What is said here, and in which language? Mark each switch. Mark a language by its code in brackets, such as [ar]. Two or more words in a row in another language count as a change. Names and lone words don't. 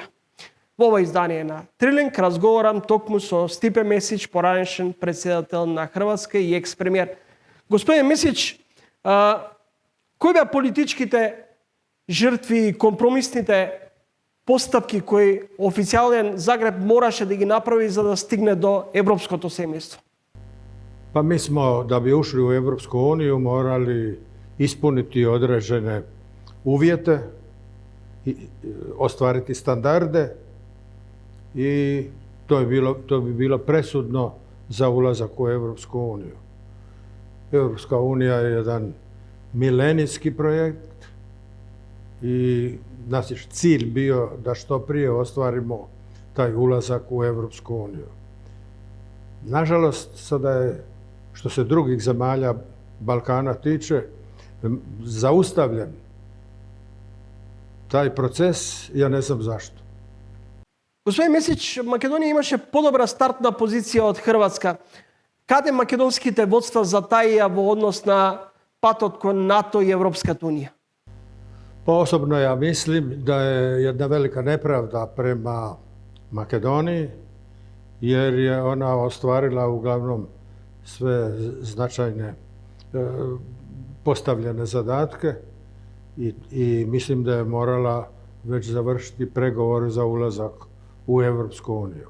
[mk] Во ова издание на Трилинг разговарам токму со Стипе Месич, поранешен претседател на Хрватска и екс-премиер. Господин Месич, кои беа политичките жртви и компромисните постапки кои официјален Загреб мораше да ги направи за да стигне до европското семејство? [hr] Pa mi smo, da bi ušli u Europsku uniju, morali ispuniti određene uvjete, ostvariti standarde i to bi bilo presudno za ulazak u Europsku uniju. Europska unija je jedan milenijski projekt i naš je cilj bio da što prije ostvarimo taj ulazak u Europsku uniju. Nažalost, sada je, što se drugih zemalja Balkana tiče, zaustavljen taj proces, ja ne znam zašto. [mk] Господин Месич, Македонија имаше подобра стартна позиција од Хрватска. Каде македонските водства затаија во однос на патот кон НАТО и Европската унија? [hr] Pa osobno ja mislim da je jedna velika nepravda prema Makedoniji, jer je ona ostvarila uglavnom sve značajne postavljene zadatke i mislim da je morala već završiti pregovore za ulazak u Europsku uniju.